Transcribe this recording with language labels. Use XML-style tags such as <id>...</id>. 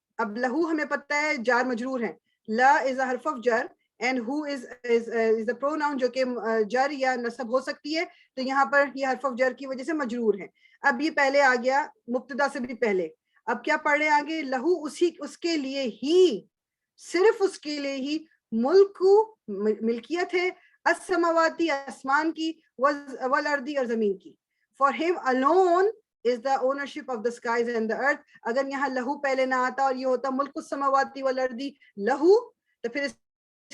<ur>اب لہو ہمیں پتہ ہے جار مجرور ہے,</ur> <en>لا is a حرف of جر اینڈ ہو از اے پروناؤن</en> <ur>جو کہ جر یا نصب ہو سکتی ہے, تو یہاں پر یہ حرف آف جر کی وجہ سے مجرور ہے. اب یہ پہلے آ گیا مبتدا سے بھی پہلے. اب کیا پڑھ رہے ہیں آگے؟ لہو اس کے لیے ہی, صرف اس کے لیے ہی, ملک ملکیت ہے, السماواتی آسمان کی, والارضی اور زمین کی.</ur> <en>For him alone is the ownership of the skies and the earth.</en> <ur>اگر یہاں لہو پہلے نہ آتا اور یہ ہوتا</ur> <ar>ملک السماواتی والارضی لہو,</ar> <ur>تو پھر اس</ur>